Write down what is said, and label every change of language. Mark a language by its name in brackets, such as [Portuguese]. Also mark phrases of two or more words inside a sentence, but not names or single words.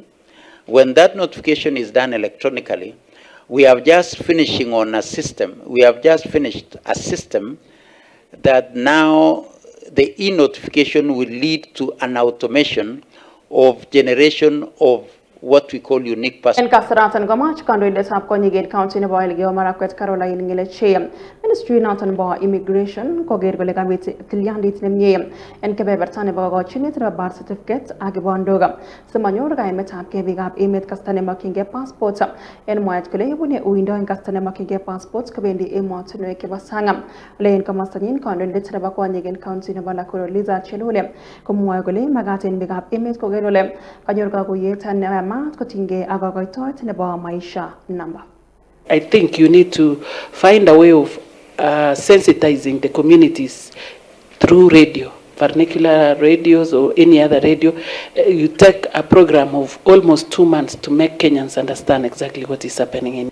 [English] When that notification is done electronically, we have just finishing on a system. We have just finished a system that now the e-notification will lead to an automation of generation of what we call unique passports. [Kalenjin] En kasaratan gamach kando ile sap ko nyigen county ne boy lege omara kwet Caroline ngile che ministry natan bo immigration ko ger gole kamit tilyandi tnemye en ke bebertane bo go chine tra [English] birth certificate [Kalenjin] age bondoga semanyor ga emet ap ke bigap emet kastane makinge passport en moyat kole yebune uindo en kastane makinge passport ko bendi emot no ke basangam len kamastanin kando ile tra ba ko nyigen county ne bala ko liza chelule ko moy gole magaten bigap emet ko gerole kanyor ga ko yetan I [English] think you need to find a way of sensitizing the communities through radio, vernacular radios or any other radio. You take a program of almost 2 months to make Kenyans understand exactly what is happening.